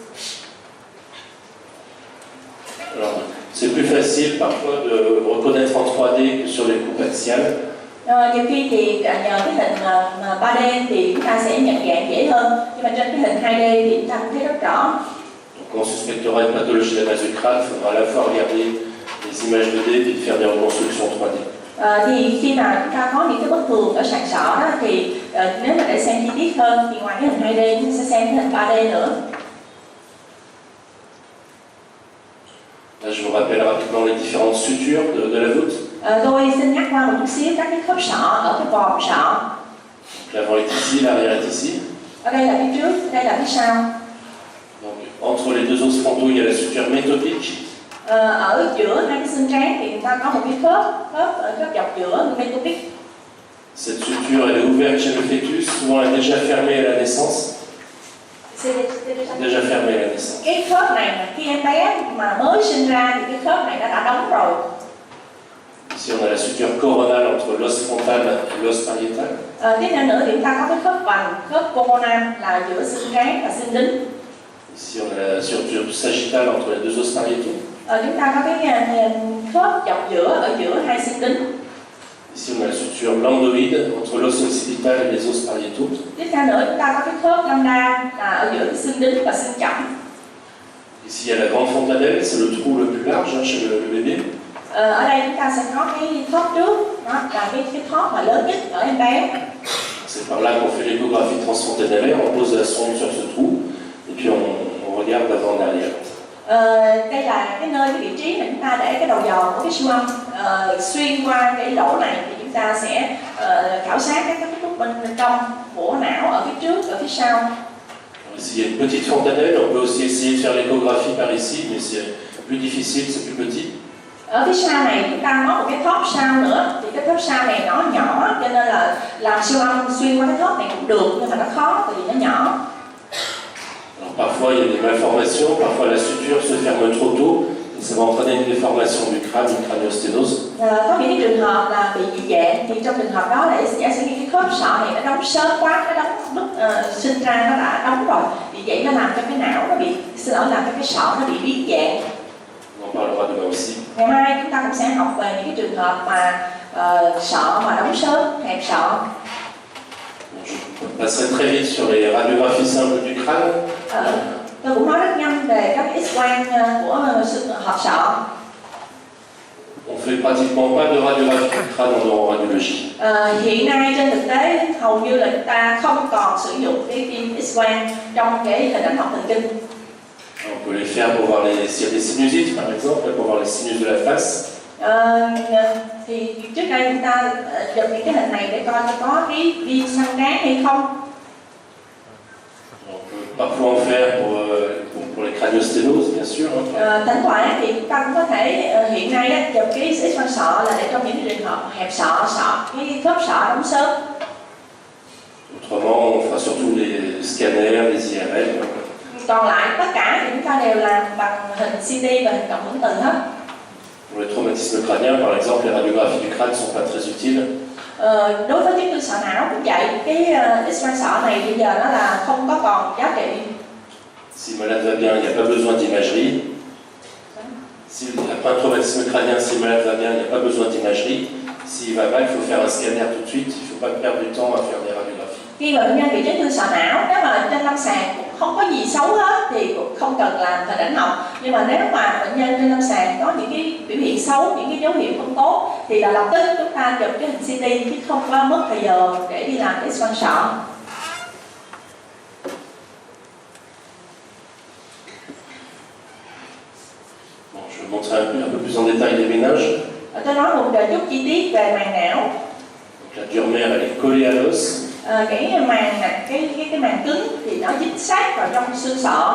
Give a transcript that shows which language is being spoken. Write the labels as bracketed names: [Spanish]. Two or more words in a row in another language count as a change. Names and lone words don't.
[French] Alors, c'est plus facile parfois de reconnaître en 3D que sur les coupes axiales. [Vietnamese] Nhiều khi thì nhờ cái hình 3D thì chúng ta sẽ nhận dạng dễ hơn, nhưng mà trên cái hình 2D thì chúng ta cũng thấy rất rõ. [French] Donc, quand on suspectera une pathologie de la base du crâne, il faudra à la fois regarder les images 2D et faire des reconstructions 3D. [Vietnamese] Thì khi mà chúng ta có những cái bất thường ở sàn sọ đó thì nếu mà để xem chi tiết hơn thì ngoài cái hình 2D chúng ta sẽ xem cái hình 3D nữa. [French] Là, je vous rappelle rapidement les différentes sutures de la voûte. [Vietnamese] Tôi xin nhắc qua một chút xíu các cái khớp sọ ở cái vòm sọ. [French] L'avant est ici, l'arrière est ici. [Vietnamese] Ở đây là phía trước, đây là phía sau. [French] Donc, entre les deux os frontaux, il y a la suture métopique. [Vietnamese] Ở giữa hai cái xương trán thì người ta có một cái khớp dọc giữa métopique. [French] Cette suture, elle est ouverte chez le fœtus, souvent elle est déjà fermée à la naissance. Déjà fermée à la naissance. [Vietnamese] Cái khớp này khi em bé mà mới sinh ra thì cái khớp này đã đóng rồi. [French] Ici, on a la suture coronale entre l'os frontal et l'os pariétal. [Vietnamese] Tiếp theo nữa thì chúng ta có cái khớp vành, khớp coronal là giữa xương trán và xương đính. [French] Ici, on a la suture sagittale entre les deux os pariétaux. [Vietnamese] Chúng ta có cái khớp dọc giữa ở giữa hai xương đính. [French] Ici, on a la suture lambdoïde entre l'os occipital et les os pariétaux. [Vietnamese] Tiếp theo nữa chúng ta có cái khớp lambda là ở giữa xương đính và xương chỏng. [French] Ici, il y a la grande fontanelle, c'est le trou le plus large chez le bébé. [Vietnamese] Ở đây chúng ta sẽ có cái thóp trước, đó là cái thóp mà lớn nhất ở em bé. [French] C'est par là qu'on fait l'échographie transfontanellaire, on pose la sonde sur ce trou et puis on regarde d'avant en arrière. [Vietnamese] Đây là cái nơi, cái vị trí mà chúng ta để cái đầu dò của cái siêu âm. Xuyên qua cái lỗ này thì chúng ta sẽ khảo sát các cấu trúc bên trong của não ở phía trước, ở phía sau. [French] Ici, il y a une petite fontanelle, on peut aussi essayer de faire l'échographie par ici, mais c'est plus difficile, c'est plus petit. [Vietnamese] Ở phía sau này chúng ta có một cái thóp sau nữa, thì cái thóp sau này nó nhỏ cho nên là làm siêu âm xuyên qua cái thóp này cũng được, nhưng mà nó khó tại vì nó nhỏ. [French] Alors, parfois il y a des malformations, parfois la suture se ferme trop tôt, et ça va entraîner une déformation du crâne, une craniosténose. [Vietnamese] Có những cái trường hợp là bị dị dạng, thì trong trường hợp đó là giả sử như cái khớp sọ này nó đóng sớm quá, nó đóng lúc sinh ra nó đã đóng rồi, vì vậy nó làm cho cái não nó bị, làm cho cái sọ nó bị biến dạng. [French] On en parlera demain aussi. [Vietnamese] Ngày mai chúng ta cũng sẽ học về những cái trường hợp mà sọ mà đóng sớm, hẹp sọ. [French] Je passerai très vite sur les radiographies simples du crâne. [Vietnamese] Tôi cũng nói rất nhanh về các X-quang của hộp sọ. [French] On fait pratiquement pas de radiographie du crâne en neuroradiologie. [Vietnamese] Hiện nay trên thực tế hầu như là chúng ta không còn sử dụng cái phim X-quang trong cái hình ảnh học thần kinh. [French] On peut les faire pour voir s'il y a des sinusites, par exemple, pour voir les sinus de la face. [Vietnamese] Thì trước đây chúng ta dùng những cái hình này để coi có cái viêm xoang trán hay không. [French] On peut parfois en faire pour les craniosténoses, bien sûr. [Vietnamese] Thỉnh thoảng thì chúng ta cũng có thể hiện nay chụp cái X-quang sọ là để trong những trường hợp hẹp sọ, cái khớp sọ đóng sớm. [French] Autrement, on fera surtout les scanners, les IRL. [Vietnamese] Còn lại tất cả thì chúng ta đều làm bằng hình CT và hình cộng hưởng từ hết. [French] Pour les traumatismes crâniens, par exemple, les radiographies du crâne ne sont pas très utiles. [Vietnamese] Đối với chấn thương sọ não cũng vậy, cái X-quang sọ này bây giờ nó là không có còn giá trị. [French] Si le malade va bien, il n'y a pas besoin d'imagerie. Si, après un traumatisme crânien, si le malade va bien, il n'y a pas besoin d'imagerie. S'il va mal, il faut faire un scanner tout de suite. Il ne faut pas perdre du temps à faire des radiographies. [Vietnamese] Khi mà bệnh nhân bị chấn thương sọ não, nếu mà trên lâm sàng cũng không có gì xấu hết thì cũng không cần làm hình ảnh học. Nhưng mà nếu mà bệnh nhân trên lâm sàng có những cái biểu hiện xấu, những cái dấu hiệu không tốt thì là lập tức chúng ta chụp cái hình CT chứ không có mất thời giờ để đi làm cái X-quang sọ. [French] Bon, je vais montrer un peu plus en détail les méninges. [Vietnamese] Tôi nói một chút chi tiết về màng não. [French] Donc, la dure mère, elle est collée à l'os. [Vietnamese] Cái màng cứng thì nó dính sát vào trong xương sọ.